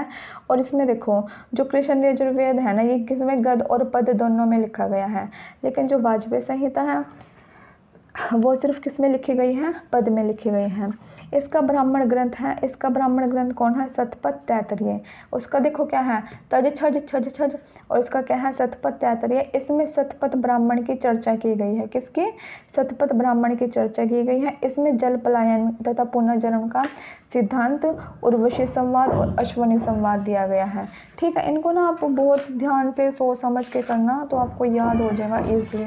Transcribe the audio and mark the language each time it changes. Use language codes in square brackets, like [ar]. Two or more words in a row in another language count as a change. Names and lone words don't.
[hi] और इसमें देखो जो कृष्ण यजुर्वेद है ना, ये किसमें गद्य और पद्य दोनों में लिखा गया है, लेकिन जो वाजपेय संहिता है वो सिर्फ किस में लिखी गई है, पद में लिखी गई है। इसका ब्राह्मण ग्रंथ है, इसका ब्राह्मण ग्रंथ कौन है, शतपथ तैत्तरीय। उसका देखो क्या है, तज छज छज छज, और इसका क्या है, शतपथ तैत्तरीय। इसमें शतपथ ब्राह्मण की चर्चा की गई है, किसकी, शतपथ ब्राह्मण की चर्चा की गई है। इसमें जल पलायन तथा पुनर्जन्म का सिद्धांत, उर्वशी संवाद और अश्वनी संवाद दिया गया है। ठीक है, इनको ना आप बहुत ध्यान से सोच समझ के करना तो आपको याद हो जाएगा ईजिली।